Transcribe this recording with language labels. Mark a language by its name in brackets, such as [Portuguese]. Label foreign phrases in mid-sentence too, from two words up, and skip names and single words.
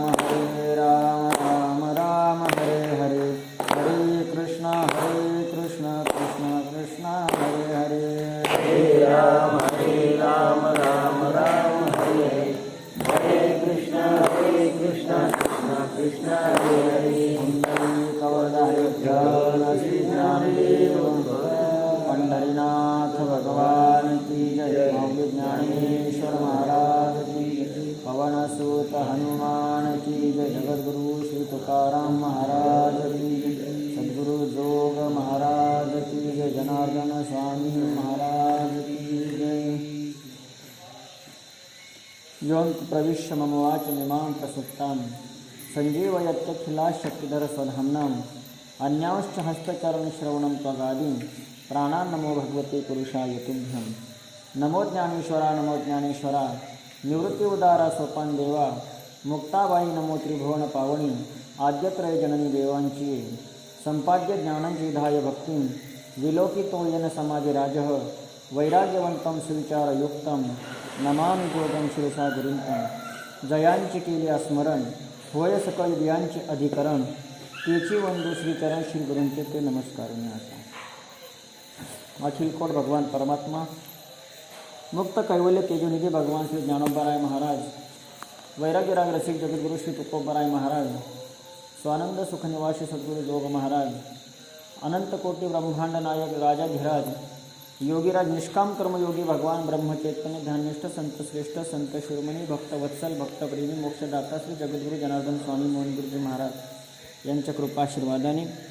[Sanskrit] राम राम हरे हरे हरे कृष्ण कृष्ण कृष्ण हरे हरे हरे राम राम राम हरे हरे हरे कृष्ण कृष्ण कृष्ण हरे हरे [Hindi] श्री ज्ञानदेव पंढरीनाथ भगवान की जय। ज्ञानेश्वर महाराज की जय। पवन सुत हनुमान की जय। जगद्गुरु श्री तुकाराम महाराज की जय। सद्गुरु जोग महाराज की जय। जनार्दन स्वामी महाराज की जय। [Sanskrit] यों प्रविश्य मम वाचमिमां प्रसुप्तां संजीवयत्यखिला शक्तिधर स्वधाम्नां अन्यांश्च हस्तचरणश्रवणं त्वगादीं प्राणान् नमो भगवते पुरुषाय तुभ्यं। [Marathi] नमो ज्ञानेश्वरा नमो ज्ञानेश्वरा निवृत्ति उदारा सोपान देवा मुक्ताबाई नमो त्रिभुवन पावनी आद्यत्रय जननी देवांची संपाद्य ज्ञानांची धाय [Sanskrit] भक्तिं विलोकितो येन समाधी राजः वैराग्यवंतं सुविचारयुक्तं नमामि जोगं शिरसा गुरुंतं। [Marathi] जयांची केली स्मरण होय सकळ दियांचे अधिकरण तेची वंदू श्रीचरण श्री गुरूंचे ते नमस्कार आता। अखिल कोट भगवान परमात्मा मुक्त कैवल्य तेजोनिधी भगवान श्री ज्ञानोबराय महाराज वैराग्य राग रसिक जगद्गुरु श्री तुकोबराय महाराज स्वानंद सुखनिवासी सद्गुरु जोग महाराज अनंत कोटी ब्रह्मांड नायक राजाधिराज योगीराज निष्काम कर्मयोगी भगवान ब्रह्मचैतन्य ध्याननिष्ठ संत श्रेष्ठ संत शिरोमणी भक्त वत्सल भक्तप्रेमी मोक्षदाता श्री जगद्गुरु जनार्दन स्वामी मोहन गुरुजी महाराज यांच्या कृपाशीर्वादाने